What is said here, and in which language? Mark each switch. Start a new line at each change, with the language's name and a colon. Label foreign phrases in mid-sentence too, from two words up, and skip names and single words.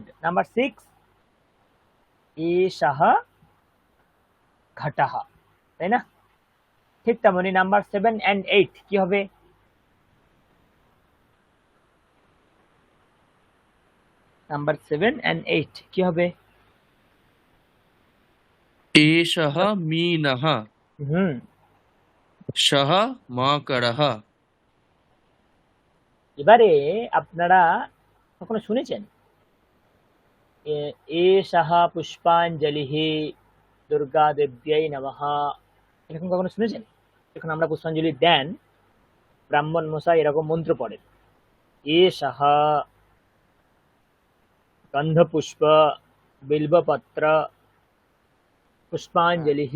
Bangla: নাম্বার 6,
Sanskrit: এষः ঘটः,
Bangla: তাই না? ঠিক তেমনি নাম্বার 7 and 8 কি হবে, নাম্বার 7 and 8 কি হবে,
Sanskrit: एषः मीनः। হুম, सः माकड़ः।
Bangla: এবারে আপনারা কখনো শুনেছেন
Sanskrit: এষः পুষ্পাঞ্জলিः দুর্গা দেব্যাই নমঃ,
Bangla: এরকম কখনো শুনেছেন? যখন আমরা পুষ্পাঞ্জলি দেন, ব্রাহ্মণ মশাই এরকম মন্ত্র পড়েন,
Sanskrit: এষः গন্ধপুষ্প বিল্বপত্র পুষ্পাঞ্জলিः